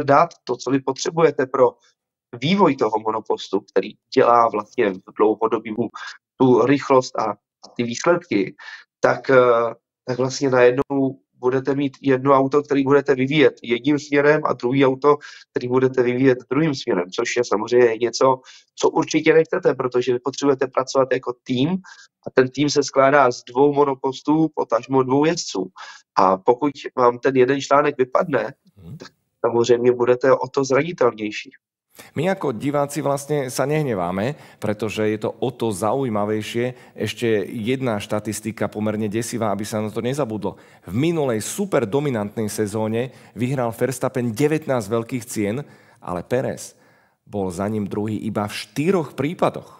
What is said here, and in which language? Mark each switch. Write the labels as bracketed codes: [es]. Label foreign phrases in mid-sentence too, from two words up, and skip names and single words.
[cs] dat, to, co vy potřebujete pro vývoj toho monopostu, který dělá vlastně v dlouhodobí tu rychlost a ty výsledky, tak vlastně najednou budete mít jedno auto, který budete vyvíjet jedním směrem a druhý auto, který budete vyvíjet druhým směrem, což je samozřejmě něco, co určitě nechcete, protože vy potřebujete pracovat jako tým a ten tým se skládá z dvou monopostů, potažmo dvou jezdců. A pokud vám ten jeden článek vypadne, tak samozřejmě budete o to zranitelnější. [sk] My ako diváci vlastne sa nehneváme, pretože je to o to zaujímavejšie. Ešte jedna štatistika pomerne desivá, aby sa na to nezabudlo. V minulej super dominantnej sezóne vyhral Verstappen 19 veľkých cien, ale Pérez bol za ním druhý iba v 4 prípadoch.